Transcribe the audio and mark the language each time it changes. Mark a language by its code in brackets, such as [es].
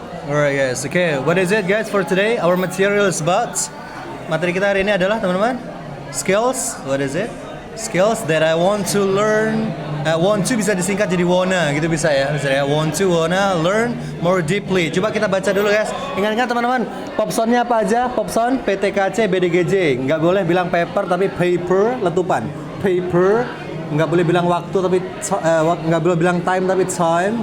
[en] Alright guys, okay, what is it guys for today? Our material is about [id] materi kita hari ini adalah teman-teman skills. [en] What is it? Skills that I want to learn. [id] Want to bisa disingkat jadi wanna gitu bisa ya. [en] Misalnya want to wanna learn more deeply. [id] Coba kita baca dulu [en] guys. [id] Ingat-ingat teman-teman, popsoundnya apa aja? Popsound PTKC BDGJ. Nggak boleh bilang paper tapi paper, letupan. Paper. Nggak boleh bilang waktu tapi nggak boleh bilang time tapi time.